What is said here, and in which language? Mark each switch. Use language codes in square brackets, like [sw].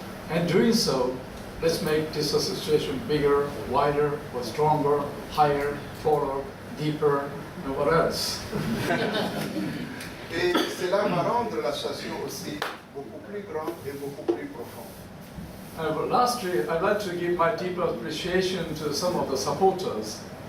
[en] And doing so, let's make this association bigger, wider, or stronger, higher, taller, deeper, and what else? [fr] Et cela va rendre l'association aussi beaucoup plus grande et beaucoup plus profonde. [en] But lastly, I'd like to give my deep appreciation to some of the supporters.